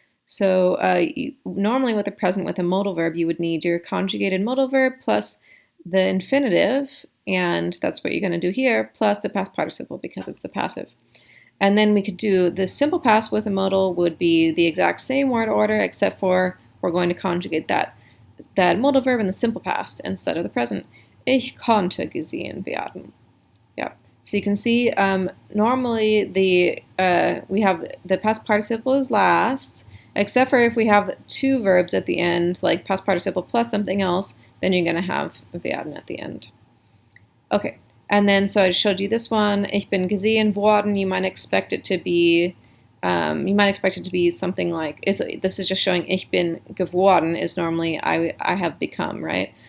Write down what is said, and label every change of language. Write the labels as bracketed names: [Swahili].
[English] So normally with a present with a modal verb, you would need your conjugated modal verb plus the infinitive, and that's what you're going to do here, plus the past participle because it's the passive. And then we could do the simple past with a modal would be the exact same word order, except for we're going to conjugate that modal verb in the simple past instead of the present. [German] Ich konnte gesehen werden. [English] Yeah. So you can see normally we have the past participle is last, except for if we have two verbs at the end, like past participle plus something else, then you're going to have werden at the end. Okay. And then, so I showed you this one. [German] Ich bin gesehen worden. [English] You might expect it to be something like, this is just showing [German] ich bin geworden [English] is normally I have become, right?